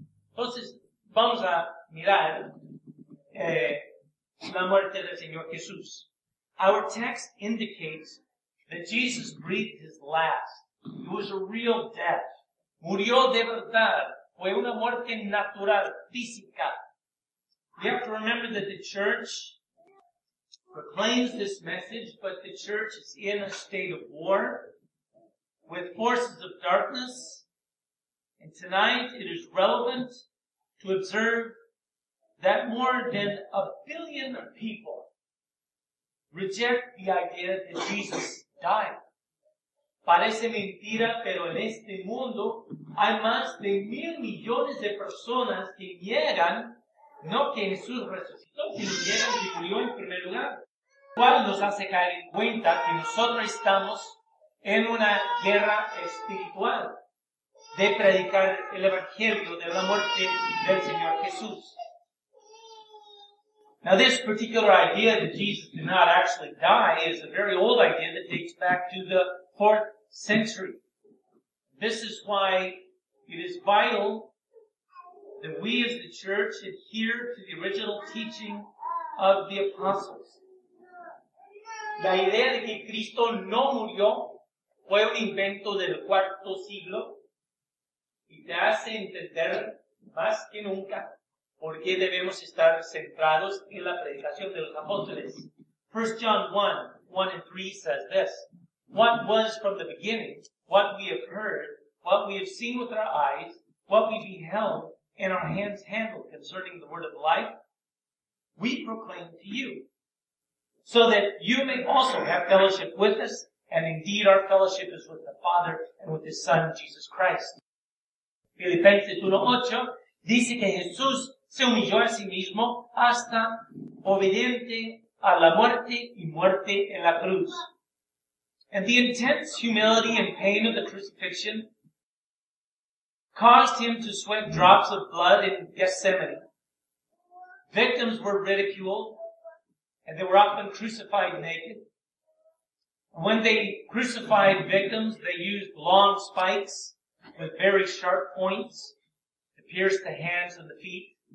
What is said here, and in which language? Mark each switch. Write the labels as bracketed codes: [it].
[es] Entonces, vamos a mirar la muerte del Señor Jesús. [en] Our text indicates that Jesus breathed his last. It was a real death. [es] Murió de verdad. Fue una muerte natural, física. [en] We have to remember that the church proclaims this message, but the church is in a state of war with forces of darkness. And tonight it is relevant to observe that more than 1 billion people reject the idea that Jesus died. [es] Parece mentira, pero en este mundo hay más de 1,000 millones de personas que niegan no que Jesús resucitó, sino niegan que murió en primer lugar. Cual nos hace caer en cuenta que nosotros estamos en una guerra espiritual de predicar el evangelio de la muerte del Señor Jesús. [en] Now this particular idea that Jesus did not actually die is a very old idea that dates back to the 4th century. This is why it is vital that we as the church adhere to the original teaching of the apostles. [es] La idea de que Cristo no murió fue un invento del cuarto siglo y te hace entender más que nunca por qué debemos estar centrados en la predicación de los apóstoles. [en] 1 John 1 and 3 says this, what was from the beginning, what we have heard, what we have seen with our eyes, what we beheld, and our hands handled concerning the word of life, we proclaim to you, so that you may also have fellowship with us, and indeed our fellowship is with the Father and with His Son, Jesus Christ. [es] Filipenses 1:8 dice que Jesús se humilló a sí mismo hasta obediente a la muerte y muerte en la cruz. [en] And the intense humility and pain of the crucifixion caused Him to sweat drops of blood in Gethsemane. Victims were ridiculed, and they were often crucified naked. And when they crucified victims, they used long spikes with very sharp points to pierce the hands and the feet.